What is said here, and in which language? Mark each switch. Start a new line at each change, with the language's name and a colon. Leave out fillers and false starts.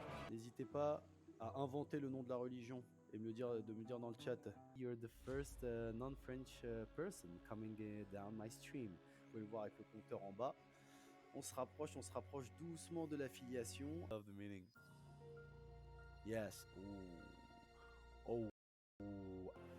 French: N'hésitez pas à inventer le nom de la religion et de me dire dans le chat.
English: You're the first non-French person coming down my stream.
French: Vous pouvez le voir avec le compteur en bas. On se rapproche doucement de l'affiliation.
English: Of the meaning. Yes.
French: Oh. Oh.